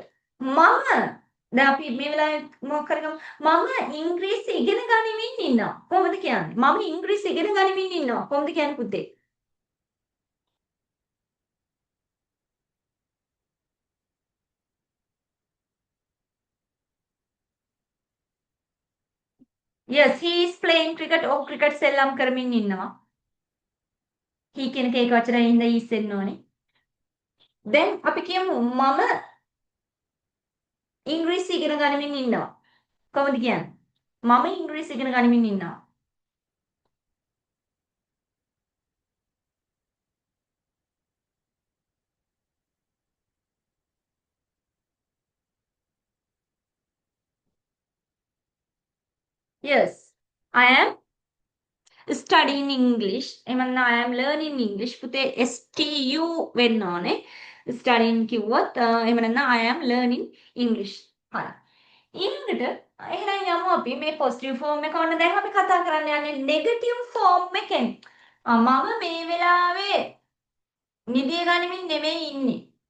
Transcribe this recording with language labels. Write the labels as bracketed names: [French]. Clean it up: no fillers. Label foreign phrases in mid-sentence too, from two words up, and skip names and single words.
[Sinhala] දැන් අපි මේ වෙලාවේ මොකක් කරගමු? මම ඉංග්‍රීසි ඉගෙන ගනිමින් ඉන්නවා. කොහොමද කියන්නේ? මම ඉංග්‍රීසි ඉගෙන ගනිමින් ඉන්නවා. කොහොමද කියන්නේ පුතේ? [English] yes he is playing cricket. [Sinhala] ඔහු ක්‍රිකට් සෙල්ලම් කරමින් ඉන්නවා. he කියන එක ඒක වචනයෙන් ඉඳලා is එන්න ඕනේ. දැන් අපි කියමු මම ඉංග්‍රීසි ඉගෙන ගනිමින් ඉන්නවා. කොහොමද කියන්නේ? මම ඉංග්‍රීසි ඉගෙන ගනිමින් ඉන්නවා. [English] yes I am studying English. [Sinhala] එහෙම නැත්නම් [English] I am learning English. [Sinhala] පුතේ STU වෙන්න ඕනේ. [English] studying [Sinhala] කිව්වොත් එහෙම නැත්නම් [English] I am learning English. [Sinhala] හරි. ඊළඟට එහෙනම් යමු අපි මේ [English] positive form [Sinhala] එක ඔන්න දැන් අපි කතා කරන්න යන්නේ [English] negative form [Sinhala] එකෙන්. මම මේ වෙලාවේ නිදිය ගනිමින් නෙමෙයි ඉන්නේ.